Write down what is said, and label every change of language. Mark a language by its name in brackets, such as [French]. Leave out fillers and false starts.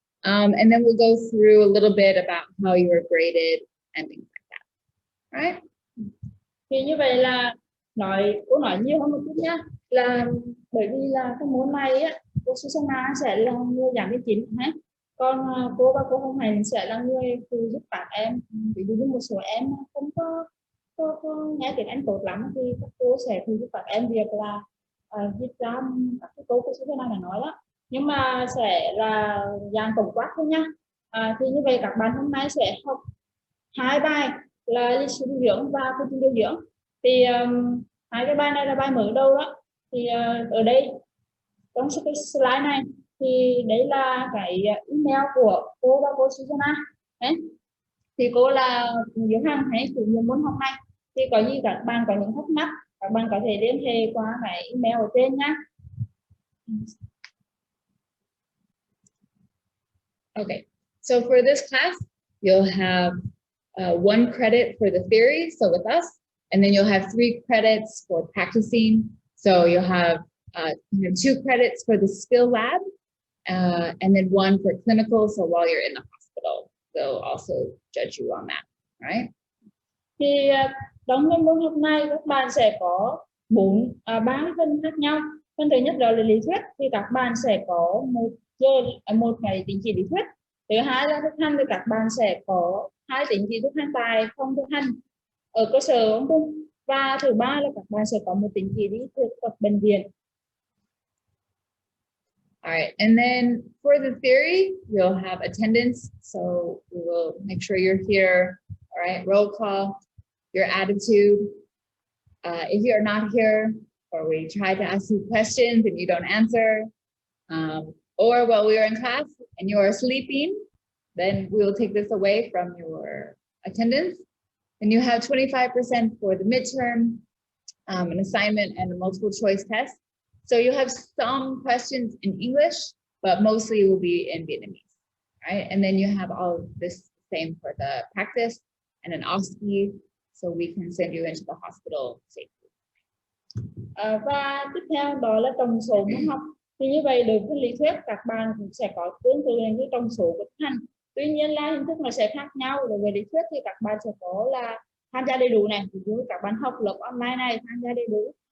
[English] And then we'll go through a little bit about how you were graded and things like that, right? [Vietnamese] Thì như vậy là cô nói nhiều hơn một chút nhá, là bởi vì là cái môn này á, cô Susanna sẽ là người giảng viên chính hết, còn cô và cô Hồng Hạnh sẽ là người phụ giúp các em. Ví dụ như một số em không có nghe tiếng Anh tốt lắm thì các cô sẽ phụ giúp các em việc là viết ra các cái câu cô Susanna đã nói đó, nhưng mà sẽ là dạng tổng quát thôi nhá. Thì như vậy các bạn hôm nay sẽ học 2 bài là lịch sử dinh dưỡng và quy trình dinh dưỡng. Thì 2 cái bài này là bài mở đầu đó. Thì ở đây trong cái slide này thì đấy là cái email của cô và cô Susanna đấy. Thì cô là Diễm Hằng hay chủ nhiệm môn học này, thì có gì các bạn có những thắc mắc các bạn có thể liên hệ qua cái email ở trên nhá. [English] Okay, so for this class, you'll have 1 credit for the theory, so with us, and then you'll have 3 credits for practicing. So you'll have 2 credits for the skill lab, and then 1 for clinical. So while you're in the hospital, they'll also judge you on that, right? [Vietnamese] Thì trong cái môn học này các bạn sẽ có 3 phần khác nhau. Phần thứ nhất đó là lý thuyết, thì các bạn sẽ có một ngày tín chỉ lý thuyết. Thứ hai là thực hành, thì các bạn sẽ có 2 tín chỉ thực hành tại phòng thực hành ở cơ sở ông Trung. Và thứ ba là các bạn sẽ có một tín chỉ đi thực tập bệnh viện. [English] All right, and then for the theory, you'll have attendance. So we will make sure you're here. All right, roll call, your attitude. If you're not here, or we try to ask you questions and you don't answer, or while we are in class and you are sleeping, then we will take this away from your attendance. And you have 25% for the midterm, an assignment, and a multiple choice test. So you have some questions in English, but mostly will be in Vietnamese, right? And then you have all of this same for the practice and an OSCE, so we can send you into the hospital safely. [Vietnamese] Và tiếp theo đó là tổng số môn học. Thì như vậy đối với lý thuyết các bạn cũng sẽ có tương tự như tổng số của thực hành. Tuy nhiên là hình thức nó sẽ khác nhau. Đối với lý thuyết thì các bạn sẽ có là tham gia đầy đủ này, ví dụ các bạn học lớp online này tham gia đầy đủ.